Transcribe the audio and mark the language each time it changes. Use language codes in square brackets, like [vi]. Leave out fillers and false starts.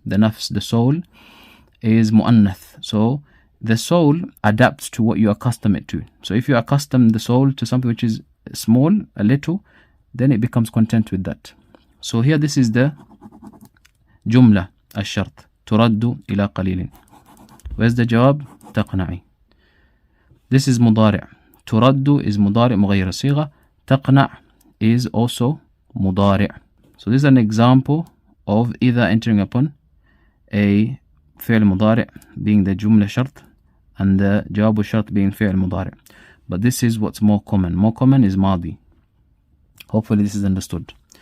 [en] The nafs, the soul, is mu'annath. So the soul adapts to what you accustom it to. So if you accustom the soul to something which is small, a little, then it becomes content with that. So here this is the جملة الشرط [ar] ترد إلى قليل. [en] Where's the جواب؟ [ar] تقنعي. [en] This is مضارع. [ar] ترد is مضارع مغير الصيغة. [en] تقنع is also مضارع. So this is an example of either entering upon a فعل مضارع being the جملة شرط and the جواب الشرط being فعل مضارع. But this is what's more common. More common is ماضي. Hopefully this is understood.